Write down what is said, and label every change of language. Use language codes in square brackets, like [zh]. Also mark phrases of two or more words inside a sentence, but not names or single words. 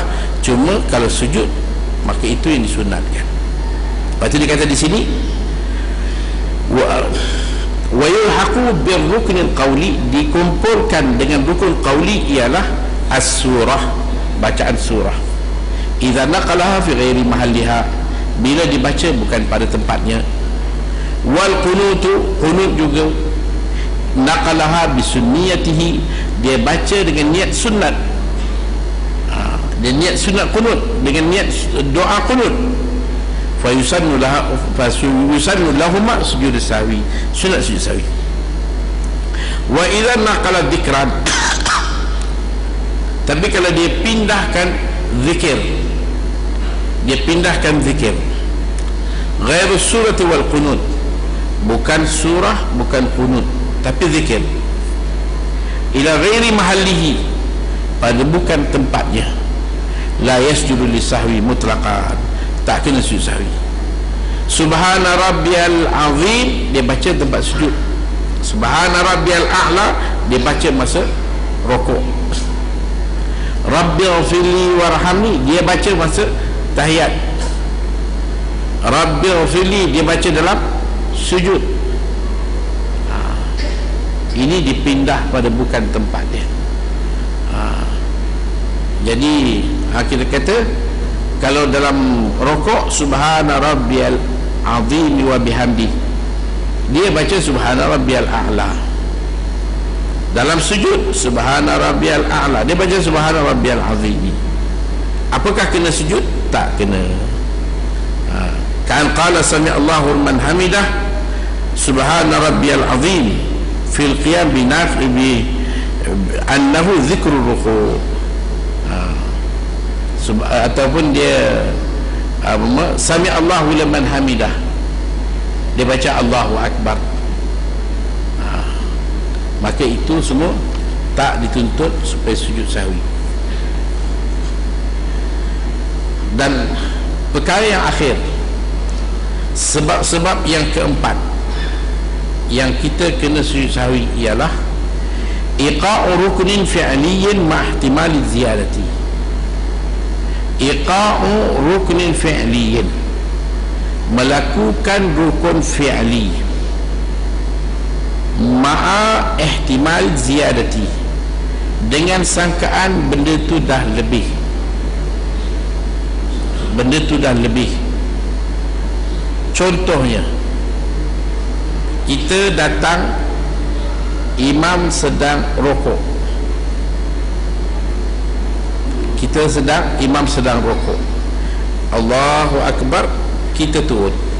[ms] Cuma kalau sujud, maka itu yang disunatkan. Lepas tu dia kata di sini, [ar] ويلحق بالركن القولي, [ms] dikumpulkan dengan rukun qawli ialah as-surah, bacaan surah. [ar] إذا نقلها في غير محلها, [ms] bila dibaca bukan pada tempatnya. [ar] والقنوت, [ms] qunut juga [ar] نقلها بسنيته, [ms] dia baca dengan niat sunat. Dia niat sunat qunut dengan niat doa qunut, [ar] فيسن لهما سجود سهو, [ms] sunat sujud sahwi. [ar] وإذا نقل ذكرا, [ms] tapi kalau dia pindahkan zikir, dia pindahkan zikir [ar] غير سورة والقنوت, [ms] bukan surah, bukan qunut, tapi zikir, [ar] إلى غير محله, [ms] pada bukan tempatnya, [ar] لا يسجد لسهو مطلقا, [ms] tak kena sujud sahwi. [ar] سبحان ربي العظيم, [ms] dia baca tempat sujud. [ar] سبحان ربي الأعلى, [ms] dia baca masa rokok. [ar] رب اغفر لي وارحمني, [ms] dia baca masa tahiyat. Rabbighfirli, dia baca dalam sujud. Ini dipindah pada bukan tempat dia. Jadi kita kata kalau dalam rokok [ar] سبحان ربي العظيم وبحمده, [ms] dia baca [ar] سبحان ربي الأعلى. [ms] Dalam sujud [ar] سبحان ربي الأعلى, [ms] dia baca [ar] سبحان ربي العظيم. [ms] Apakah kena sujud? Tak kena. [ar] كأن قال سمع الله لمن حمده سبحان ربي العظيم في القيام بنية أنه ذكر الركوع'. [ms] Ataupun dia [ar] سمع الله لمن حمده, [ms] dia baca [ar] الله أكبر, [ms] maka itu semua tak dituntut supaya sujud sahwi. Dan perkara yang akhir, sebab-sebab yang keempat yang kita kena sujud sahwi ialah [ar] إيقاع ركن فعلي مع احتمال زيادة. إيقاع ركن فعلي, [ms] melakukan rukun fi'li [ar] مع احتمال زيادة, [ms] dengan sangkaan benda tu dah lebih, benda tu dah lebih. Contohnya, kita datang, imam sedang rokok, imam sedang rokok, [ar] الله أكبر, [ms] kita turun.